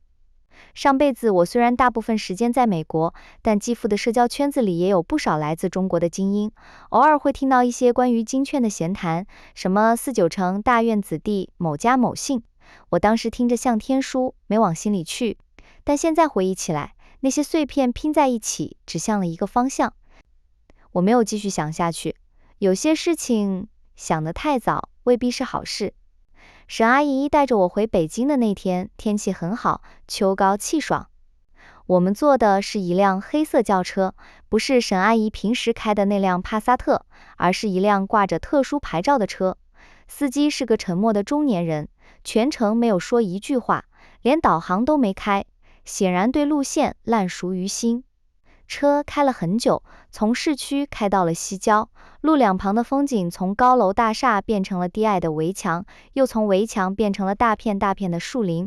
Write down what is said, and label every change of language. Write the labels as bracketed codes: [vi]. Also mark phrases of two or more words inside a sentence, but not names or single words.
[zh] 上輩子我雖然大部分時間在美國，但繼父的社交圈子裡也有不少來自中國的精英，偶爾會聽到一些關於金圈的閒談，什麼4、9成大院子弟，某家某姓。我當時聽着像天書，沒往心裡去，但現在回憶起來，那些碎片拼在一起，指向了一個方向。我沒有繼續想下去，有些事情想得太早，未必是好事。沈阿姨帶着我回北京的那天，天氣很好，秋高氣爽。我們坐的是一輛黑色轎車，不是沈阿姨平時開的那輛帕薩特，而是一輛掛着特殊牌照的車。司機是個沉默的中年人，全程沒有說一句話，連導航都沒開，顯然對路線爛熟於心。車開了很久，從市區開到了西郊，路兩旁的風景從高樓大廈變成了低矮的圍牆，又從圍牆變成了大片大片的樹林。